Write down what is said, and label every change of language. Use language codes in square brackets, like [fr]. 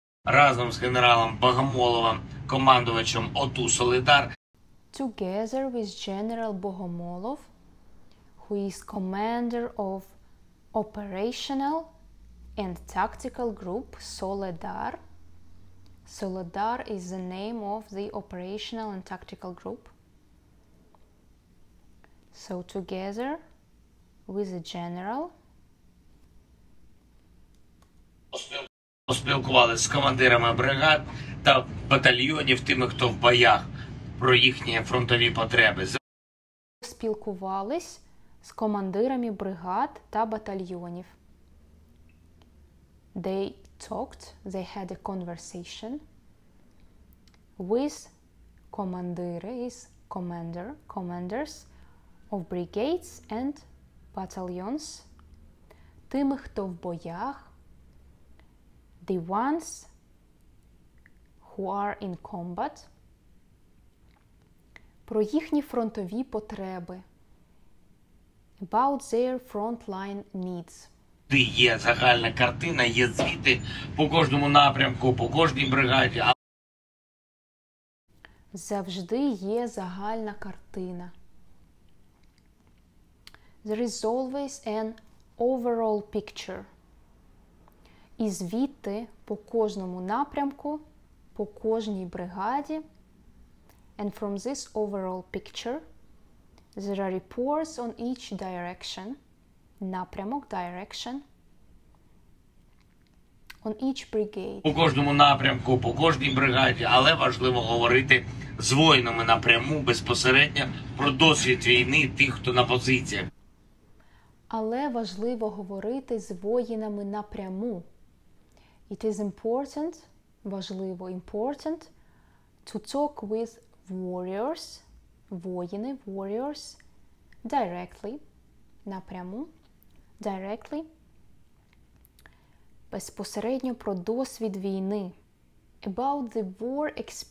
[uk] Разом з генералом Богомоловим, командувачем ОТУ «Солидар». [en] Together with General Bogomolov, who is commander of operational and tactical group Soledar. Soledar is the name of the operational and tactical group. So together with the general. [uk] Поспілкувалися з командирами бригад та батальйонів, тими, хто в боях, про їхні фронтові потреби. Спілкувались з командирами бригад та батальйонів. [en] They had a conversation with [uk] Командири [en] is commander, commanders of brigades and battalions. [uk] Тими, хто в боях. [en] The ones who are in combat. [uk] Про їхні фронтові потреби. [en] About their frontline needs. [uk] Є загальна картина, є звіти по кожному напрямку, по кожній бригаді. Завжди є загальна картина. [en] There is always an overall picture. [uk] І звіти по кожному напрямку, по кожній бригаді. [en] And from this overall picture, there are reports on each direction. [uk] Напрямок, [en] direction. On each brigade. [uk] По кожному напрямку, по кожній бригаді, але важливо говорити з воїнами напряму, безпосередньо про досвід війни тих, хто на позиціях. Але важливо говорити з воїнами напряму. [en] It is important, [uk] важливо, [en] important, to talk with warriors, [uk] воїни, [en] warriors, directly, [uk] напряму, [en] directly, [uk] безпосередньо про досвід війни, [en] about the war